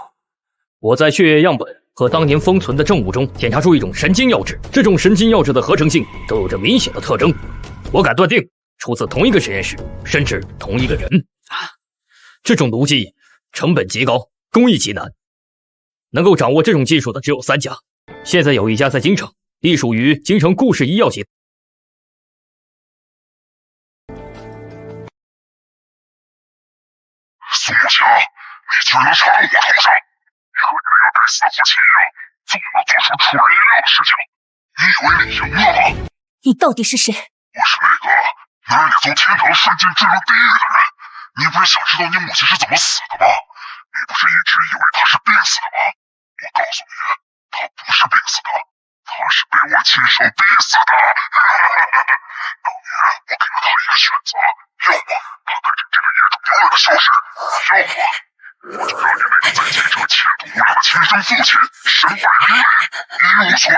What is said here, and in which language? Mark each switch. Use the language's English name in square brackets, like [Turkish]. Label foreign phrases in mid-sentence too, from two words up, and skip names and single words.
[Chinese] 我在血液样本和当年封存的证物中检查出一种神经药质，这种神经药质的合成性都有着明显的特征，我敢断定出自同一个实验室，甚至同一个人。这种毒剂成本极高，工艺极难，能够掌握这种技術的只有3家，現在有一家在京城，隸屬於京城顧氏醫藥集團。蘇木強，你居然插到我頭上！和你那個該死的父親一樣，總能做出出人意料的事情。你以為你贏了嗎？你到底是誰？我是那個能讓你從天堂瞬間墜入地獄的人。你不是想知道你母親是怎麼死的嗎？你不是一直以為她是病死的嗎？我告訴你，她不是病死的，她是被我親手逼死的。當年我給了她一個選擇，要麼她跟着這個業主永遠的消失，要麼我就讓你那個在京城前途無量的親生父親身敗名裂，一無所有。